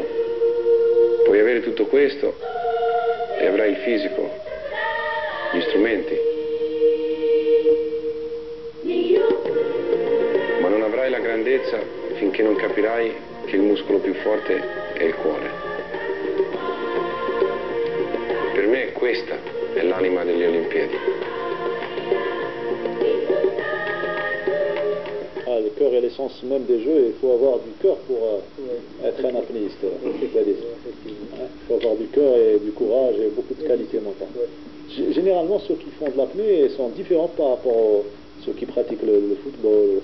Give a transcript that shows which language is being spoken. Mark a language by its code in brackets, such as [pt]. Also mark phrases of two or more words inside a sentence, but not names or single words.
[it] Puoi avere tutto questo e avrai il fisico, gli strumenti. Ma non avrai la grandezza finché non capirai che il muscolo più forte è il cuore. Per me questa è l'anima delle Olimpiadi. [fr] Le cœur est l'essence même des jeux, il faut avoir du cœur pour être un apnéiste. Il faut avoir du cœur et du courage et beaucoup de qualité mentale. Généralement, ceux qui font de l'apnée sont différents par rapport à ceux qui pratiquent le football.